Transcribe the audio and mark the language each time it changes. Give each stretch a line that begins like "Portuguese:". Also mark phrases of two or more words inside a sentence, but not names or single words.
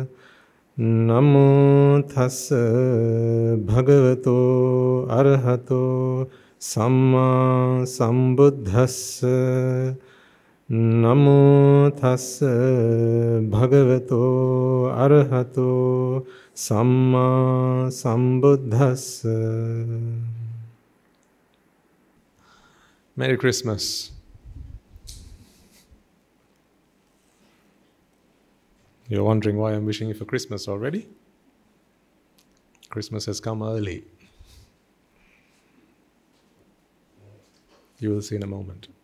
Pali: Namo tassa bhagavato arahato samma sambuddhassa. Namo tassa bhagavato arahato samma sambuddhassa.
English: Merry Christmas. You're wondering why I'm wishing you for Christmas already? Christmas has come early. You will see in a moment.